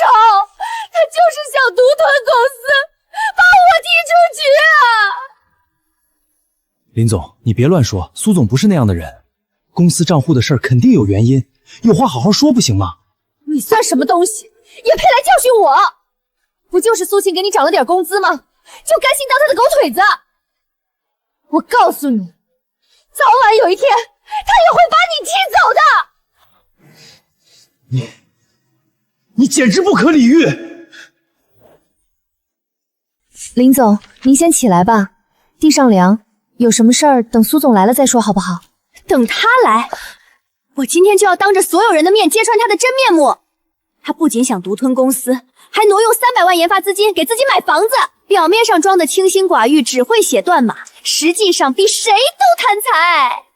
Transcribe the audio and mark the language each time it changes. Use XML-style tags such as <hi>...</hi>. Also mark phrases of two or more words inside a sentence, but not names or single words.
<zh>他就是想獨吞公司，把我踢出局啊！林總，你別亂說，蘇總不是那樣的人。公司賬戶的事兒肯定有原因，有話好好說不行嗎？你算什麼東西，也配來教訓我？不就是蘇晴給你漲了點工資嗎？就甘心當他的狗腿子？我告訴你，早晚有一天，他也會把你踢走的。你簡直不可理喻！林總，您先起來吧，地上涼，有什麼事兒等蘇總來了再說好不好？等他來，我今天就要當着所有人的面揭穿他的真面目。他不僅想獨吞公司，還挪用300萬研發資金給自己買房子，表面上裝的清心寡欲，只會寫斷碼，實際上比誰都貪財。</zh>